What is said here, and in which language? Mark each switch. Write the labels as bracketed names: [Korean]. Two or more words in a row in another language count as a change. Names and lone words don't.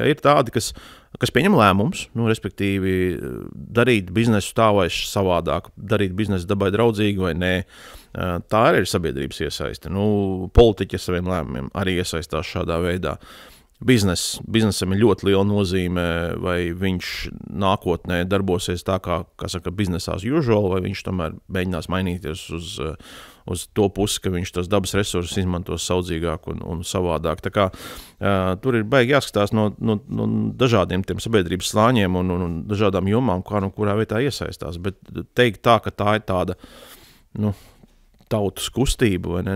[Latvian] Ir tādi, kas pieņem lēmums, respektīvi darīt biznesu tā vai savādāk, darīt biznesu dabai draudzīgi vai nē. Tā arī ir sabiedrības iesaiste. Politiķi ar saviem lēmumiem arī iesaistās šādā veidā. Biznesam ir ļoti liela nozīme, vai viņš nākotnē darbosies tā kā saka, [English] business as usual, [Latvian] vai viņš tomēr mēģinās mainīties uz to pusi, ka viņš tos dabas resursus izmantos saudzīgāk un savādāk. Tā kā tur ir baigi jāskatās no dažādiem tiem sabiedrības slāņiem un dažādām jomām, kurā vietā iesaistās. Bet teikt tā, ka tā ir tāda, tautas kustība, vai ne?